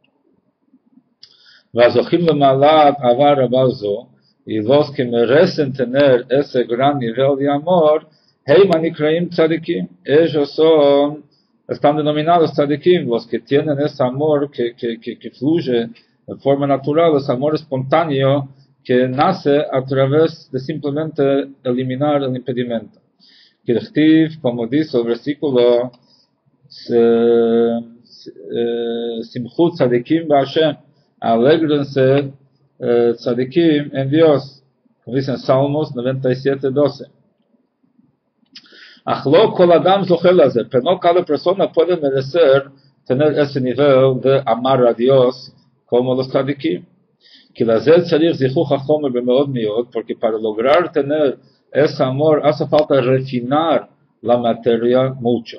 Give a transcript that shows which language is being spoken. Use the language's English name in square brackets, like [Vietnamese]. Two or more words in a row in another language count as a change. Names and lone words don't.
[Spanish] Y los que merecen tener ese gran nivel de amor, ellos están denominados tzadikim, los que tienen ese amor que fluye en forma natural, ese amor espontáneo que nace a través de simplemente eliminar el impedimento. Como dice el versículo, [Hebrew] שמחו צדיקים בהשם, [Spanish] alégrense tzadikim en Dios, como dicen Salmos 97:12. Pero no cada persona puede merecer tener ese nivel de amar a Dios como los tzadikim. Porque para lograr tener ese amor hace falta refinar la materia mucho.